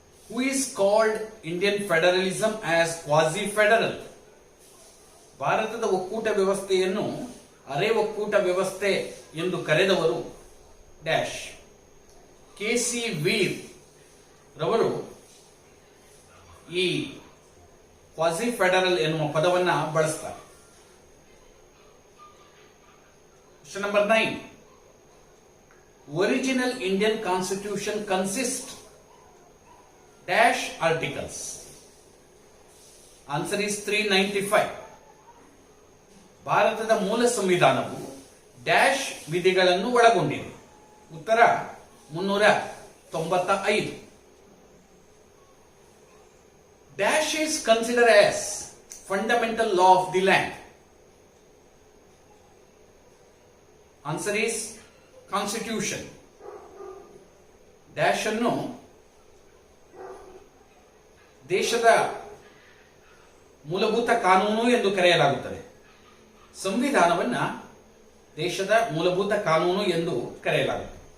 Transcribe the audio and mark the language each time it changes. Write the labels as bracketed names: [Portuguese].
[English] Who is called Indian federalism as quasi-federal? [Kannada] ಭಾರತದ ಒಕ್ಕೂಟ ವ್ಯವಸ್ಥೆಯನ್ನು ಅರೆ ಒಕ್ಕೂಟ ವ್ಯವಸ್ಥೆ ಎಂದು ಕರೆದವರು ಡ್ಯಾಶ್. ಕೆ.ಸಿ. ವೀರ್ ರವರು ಈ ಕ್ವಾಸಿ ಫೆಡರಲ್ ಎನ್ನುವ ಪದವನ್ನ ಬಳಸ್ತಾರೆ. [English] Question number 9. Original Indian Constitution consists dash articles. Answer is 395. [Kannada] ಭಾರತದ ಮೂಲ ಸಂವಿಧಾನವು ಡ್ಯಾಶ್ ವಿಧಿಗಳನ್ನು ಒಳಗೊಂಡಿದೆ. ಉತ್ತರ 395. [English] Dash is considered as fundamental law of the land. Answer is Constitution. [Kannada] Dash ಅನ್ನು ದೇಶದ ಮೂಲಭೂತ ಕಾನೂನು ಎಂದು ಕರೆಯಲಾಗುತ್ತದೆ. ಸಂವಿಧಾನವನ್ನ ದೇಶದ ಮೂಲಭೂತ ಕಾನೂನು ಎಂದು ಕರೆಯಲಾಗುತ್ತದೆ.